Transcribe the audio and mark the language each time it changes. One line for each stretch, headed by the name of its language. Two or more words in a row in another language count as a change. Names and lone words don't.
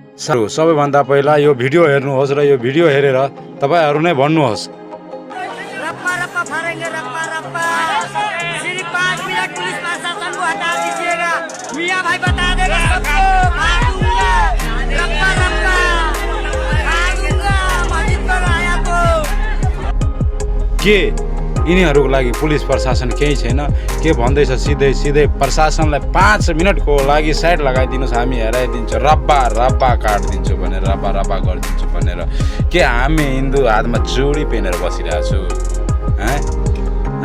Nepali: सबैभन्दा पहिला यो भिडियो हेर्नुहोस् र यो भिडियो हेरेर तपाईहरु नै भन्नुहोस्।
Hindi: रप्पा रप्पा फाड़ेंगे रप्पा रप्पा। सिर्फ 5 मिनट पुलिस प्रशासन को हटा दीजिएगा। मियां भाई बता देगा सबको। मार दूंगा रप्पा रप्पा। मार दूंगा मस्जिद पर आया तो।
Nepali: के यिनीहरूको लागि पुलिस प्रशासन केही छैन के भन्दैछ? सिधै सिधै प्रशासनलाई 5 मिनटको लागि साइड लगाइदिनुस्, हामी हेराइदिन्छौँ, रब्बा रब्बा काटिदिन्छु भनेर, रब्बा रब्बा गरिदिन्छु भनेर। के हामी हिन्दू हातमा चुडी पेनेर बसिरहेको छु?